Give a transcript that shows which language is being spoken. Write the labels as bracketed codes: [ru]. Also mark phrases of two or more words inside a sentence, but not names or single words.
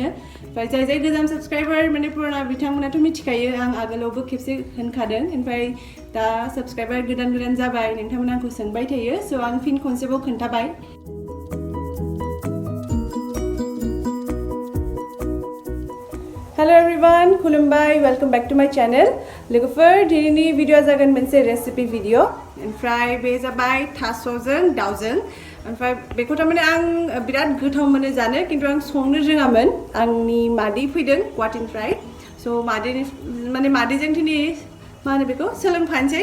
[brx] ओमफ्राय जाय गोदान साबस्क्राइबार माने पुराना बिथांमोनाथ' मिथिखायो, आं आगोलावबो खेबसे होनखादों। ओमफ्राय दा साबस्क्राइबार गोदान जाबाय, नोंथांमोना आंखौ सोंबाय थायो, स' आं फिन खनसेबाव खोन्थाबाय। [en] hello everyone, खुलुमबाय, welcome back to my channel. [brx] लोगोफोर दिनैनि भिडिअ जागोन मोनसे रेसिपि भिडिअ। ओमफ्राय बे जाबाय थास'जों दाउजों। ओमफ्राय बेखौ थारमाने आं बिराद गोथाव मोनो जानो, खिन्थु आं संनो रोङामोन। आंनि मादै फैदों गुवाहाटीनिफ्राय, स' मादैजों दिनै मा होनो बेखौ सोलोंफानोसै।